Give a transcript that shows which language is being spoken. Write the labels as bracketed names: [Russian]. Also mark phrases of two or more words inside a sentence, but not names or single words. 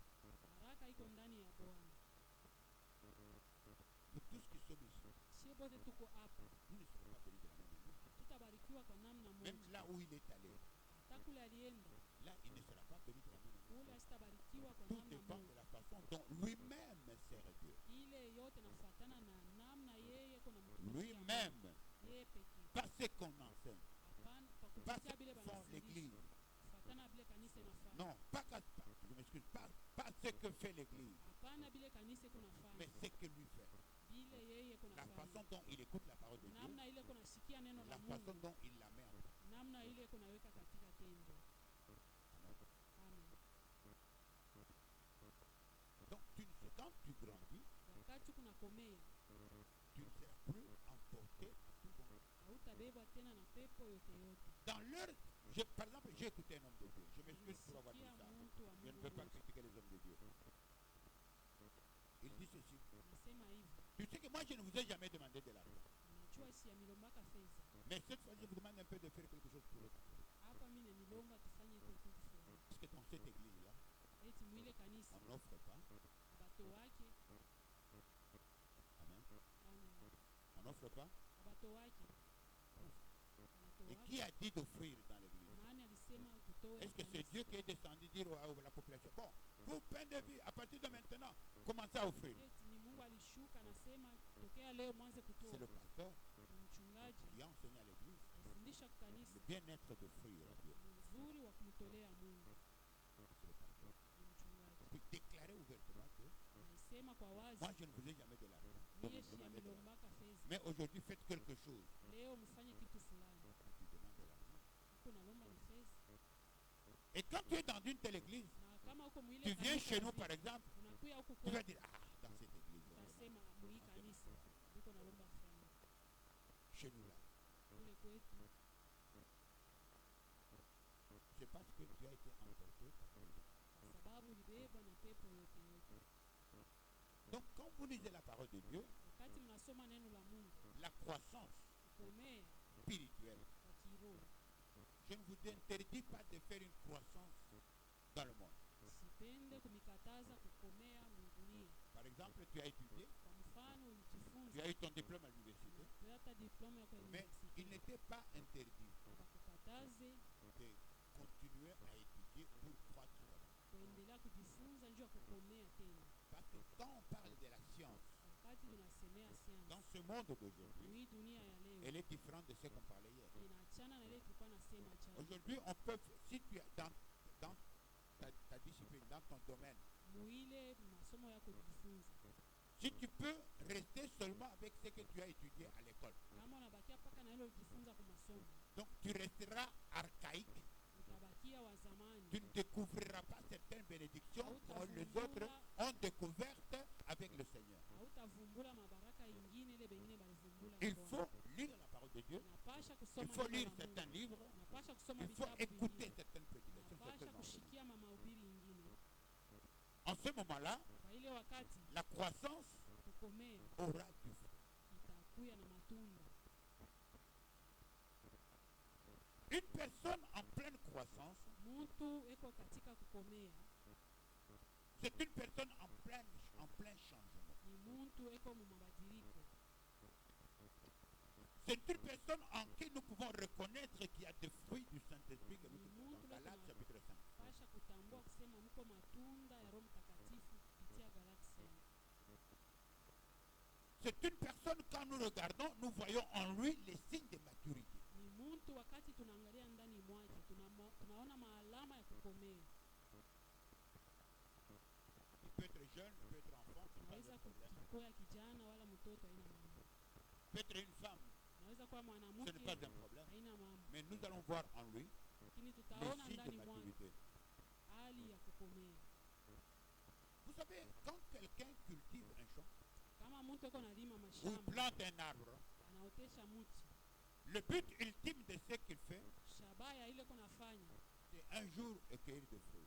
[Swahili] Baraka iko ndani ya Bwana. [French] Nous tous qui sommes ici, [Swahili] Sie bote tuko hapa, [French] nous ne serons pas bénis de la même manière. [Swahili] tutabarikiwa kwa namna [French] Même [Swahili] moja. [French] là où il est allé, [Swahili] Hata kule alienda, [French] là il ne sera pas béni de la même manière. [Swahili] kule asitabarikiwa kwa [French] Tout [Swahili] namna [French] dépend de [Swahili] moja. [French] la façon dont lui-même sert Dieu. [Swahili] Ile yote nafuatana na namna yeye kuna mtumikia Mungu. [French] Lui-même, [Swahili] Yeye pekee. [French] pas ce qu'on enseigne, [Swahili] Hapana, pa [French] pas [Swahili] kupitia [French] ce [Swahili] bile [French] que font [Swahili] banafundisha. [French] l'église. [Swahili] Fuatana bile kanisa inafanya. [French] Non, je m'excuse, pas ce que fait l'église, [Swahili] Hapana bile kanisa [French] mais [Swahili] kunafanya. [French] ce que lui fait. [Swahili] Bile yeye [French] La façon [Swahili] kunafanya. [French] dont il écoute la parole de Dieu, [Swahili] Namna ile kunasikia neno la [French] la façon [Swahili] Mungu. [French] dont il la met en pratique. [Swahili] Namna ile kunaweka katika tendo. [French] Amen. [Swahili] Amen. [French] Donc, quand tu grandis, [Swahili] Wakati kunakomea, [French] tu ne seras plus emporté à tout vent. [Swahili] hautabebwa tena na pepo yote yote. [French] Dans leur, par exemple, j'ai écouté un homme de Dieu. Je m'excuse pour avoir dit [Swahili] Nasikia [French] ça. [Swahili] mtu wa [French] Je ne [Swahili] Mungu [French] veux pas [Swahili] mmoja [French] critiquer les hommes de Dieu. Il dit ceci. [Swahili] anasema hivi, [French] Tu sais que moi, je ne vous ai jamais demandé de l'argent. [Swahili] najua si amilombaka fedha. [French] Mais cette fois, je vous demande un peu de faire quelque chose pour eux. [Swahili] Hapa mimi nilomba tufanye kitu fulani. [French] Parce que dans cette église-là, [Swahili] Eti mwile kanisa [French] on n'offre pas. [Swahili] abato wake, [French] Amen. [Swahili] Amen. [French] On n'offre pas. [Swahili] Abato wake, [French] Et [Swahili] abato [French] qui [Swahili] wake. [French] a dit d'offrir dans l'église? [Swahili] Nani alisema tutoe? [French] Est-ce que c'est Dieu qui est descendu dire à la population, bon, pour pain de vie, à partir de maintenant, commencez à offrir? [Swahili] Eti ni Mungu alishuka anasema tokea leo mwanze kutoa. [French] C'est le pasteur [Swahili] Ni mchungaji [French] qui a enseigné à l'église [Swahili] alifundisha [French] le [Swahili] kanisa [French] bien-être d'offrir à Dieu. [Swahili] uzuri wa kumtolea Mungu. [French] C'est le pasteur. [Swahili] Ni mchungaji [French] Puis déclarer ouvertement que [Swahili] alisema kwa wazi, [French] moi, je ne vous ai jamais de l'argent. Donc, [Swahili] niye [French] vous [Swahili] si [French] demandez de l'argent. [Swahili] amilombaka fedha, [French] Mais aujourd'hui, faites quelque chose. [Swahili] leo mfanye kitu fulani. [French] Tu demandes de l'argent. [Swahili] Uko nalomba ni fedha. [French] Et quand tu es dans une telle église, [Swahili] Na kama uko mwile [French] tu viens [Swahili] kanisa [French] chez nous, [Swahili] hivi, [French] par exemple, [Swahili] unakuya huku [French] tu vas [Swahili] kwetu, [French] dire, ah, dans cette église, [Swahili] utasema mwii kanisa uko nalomba franga [French] chez nous là, [Swahili] kule kwetu. [French] c'est parce que tu as été emporté par Dieu. [Swahili] Kwa sababu ulibebwa na pepo yote yote. [French] Donc, quand vous lisez la parole de Dieu, [Swahili] Wakati mnasoma neno la Mungu, [French] la croissance [Swahili] kukomea [French] spirituelle, [Swahili] kwa kiroho, [French] je ne vous interdis pas de faire une croissance dans le monde. [Swahili] sipende kumikataza kukomea mbinguni. [French] Par exemple, tu as étudié, [Swahili] Kwa mfano [French] tu [Swahili] ulijifunza, [French] as eu ton diplôme à l'université, [Swahili] unapata diploma yako ya [French] mais il [Swahili] university, [French] n'était pas interdit [Swahili] bakukataze [French] de continuer à étudier pour croître là-bas. [Swahili] kuendelea kujifunza njuu ya kukomea tena. [French] Parce que quand on parle de la science, [Swahili] Wakati tunasemea [French] dans [Swahili] siansi, [French] ce monde d'aujourd'hui, [Swahili] hii dunia ya leo [French] elle est différente de ce qu'on parlait hier. [Swahili] inaachana na ile tulikuwa nasema jana. [French] Aujourd'hui, on peut, si tu es dans ta discipline, dans ton domaine, [Swahili] Muile masomo yako kujifunza, [French] si tu peux rester seulement avec ce que tu as étudié à l'école, [Swahili] kama unabakia paka na ile ujifunza kwa masomo, [French] donc tu resteras archaïque, [Swahili] utabakia wa zamani. [French] tu ne découvriras pas certaines bénédictions que les autres ont découvertes avec le Seigneur. [Swahili] Hautavumbula mabaraka ingine ile bengine balivumbula. [French] Il [Swahili] kwa [French] faut lire la parole de Dieu, [Swahili] unapasha [French] il [Swahili] kusoma [French] faut [Swahili] neno [French] lire [Swahili] la [French] certains [Swahili] Mungu. [French] livres, [Swahili] Unapasha kusoma [French] il faut [Swahili] vitabu [French] écouter [Swahili] vingine. [French] certaines prédications, [Swahili] Unapasha [French] certains enseignements. [Swahili] kushikia mahubiri ingine. [French] En ce moment-là, [Swahili] Kwa ile wakati [French] la croissance [Swahili] kukomea [French] aura du fruit. [Swahili] itakuya na matunda. [French] Une personne en pleine croissance, [Swahili] Mtu eko katika kukomea [French] c'est une personne en plein changement. [Swahili] ni mtu eko mu mabadiliko. [French] C'est une personne en qui nous pouvons reconnaître qu'il y a des fruits du Saint-Esprit que nous trouvons dans Galates chapitre 5. [Swahili] Pasha kutambua kusema mko matunda ya Roho Mtakatifu kupitia Galati 5. [French] C'est une personne, quand nous regardons, nous voyons en lui les signes de maturité. [Swahili] Ni mtu wakati tunaangalia ndani mwake tunaona maalama ya kukomea. [French] Il peut être jeune, il peut être enfant, c'est pas [Swahili] Naweza [French] un problème. [Swahili] kuwa kijana wala mtoto, haina mambo. [French] Il peut être une femme, [Swahili] Naweza kuwa [French] ce [Swahili] mwanamke, [French] n'est pas un problème. [Swahili] haina mambo. [French] Mais nous allons voir en lui [Swahili] Lakini [French] les [Swahili] tutaona [French] signes de [Swahili] ndani mwake [French] maturité. [Swahili] hali ya kukomea. [French] savez, quand quelqu'un cultive un champ [Swahili] Kama mtu eko nalima [French] ou il [Swahili] mashamba, [French] plante un arbre, [Swahili] anaotesha mti, [French] le but ultime de ce qu'il fait, [Swahili] shabaha ya ile konafanya [French] c'est un jour cueillir des fruits.